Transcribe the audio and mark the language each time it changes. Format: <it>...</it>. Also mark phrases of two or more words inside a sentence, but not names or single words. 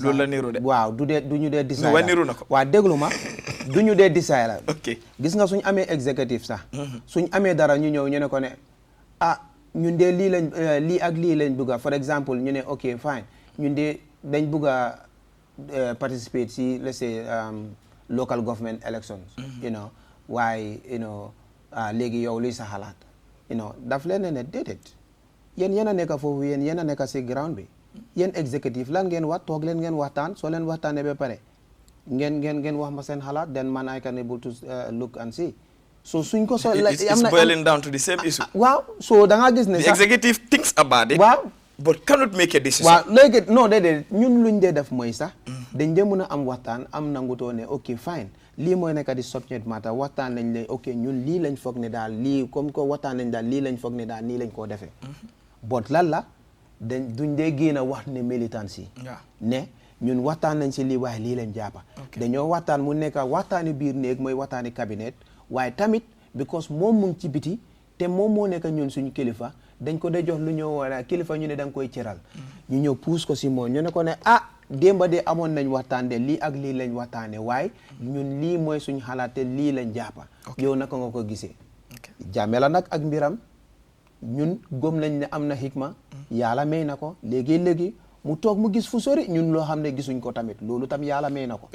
<wo>loolu la niru de waaw du ñu dee décider waaye niru na ko waaw déglu ma du ñu dee décider ok gis nga suñ amee exécutif sax suñ amee dara ñu ñëw ñu ne ko ne ñun dee lii lañ lii ak lii lañ bëgga</wo> <fr>for exemple</fr> <wo>ñu ne</wo> <en>ok fine</en> <wo>ñun dee dañ bëgg a participate si</wo> <en>let's say local government elections</en> <wo>waaye léegi yow luy sa xalaat daf leen ne déedéet yéen yéen a nekk foofu yéen a nekk si ground bi yéen exécutif lan ngeen wax toog leen ngeen waxtaan soo leen waxtaanee ba pare ngeen wax ma seen xalaat then man</wo> <en>I can able to look and see</en> <wo>so suñ ko so</wo> <en>it's boiling down to the same issue</en> <wo>waaw so da nga gis ne</wo> <en>the executive thinks about it</en> <wo>waaw</wo> <en>but cannot make a decision</en> <wo>waaw léegi non déedéet ñun luñ dee def mooy sax dañ dee mën a am waxtaan am nangutoo ne</wo> <en>ok fine</en> <wo>lii mooy nekk di</wo> <en>subject matter</en> <wo>waxtaan lañ lay ok ñun lii lañ foog ne daal lii</wo> <fr>comme que</fr> <wo>waxtaan nañ daal lii lañ foog ne daal nii lañ koo defee but lan la duñ dee génn a wax ne militants yi ne ñun waxtaan nañ si lii waaye lii lañ jàppa dañoo waxtaan mu nekk waxtaani biir néeg mooy waxtaani cabinet waaye tamit because moom mu ngi ci biti te moom moo nekk ñun suñu kilifa dañ ko dee jox lu ñëw wala kilifa ñu ne da nga koy cëral ñu ñëw puus ko si moom ñu ne ko ne démba de amoon nañ waxtaan de lii ak lii lañ waxtaane waaye ñun lii mooy suñu xalaat te lii lañ jàppa yow naka nga ko gisee Jammeh la nag ak mbiram ñun gëm nañ ne am na xikma yàlla may na ko léegi-léegi mu toog mu gis fu sori ñun loo xam ne gisuñ ko tamit loolu tam yàlla may na ko</wo>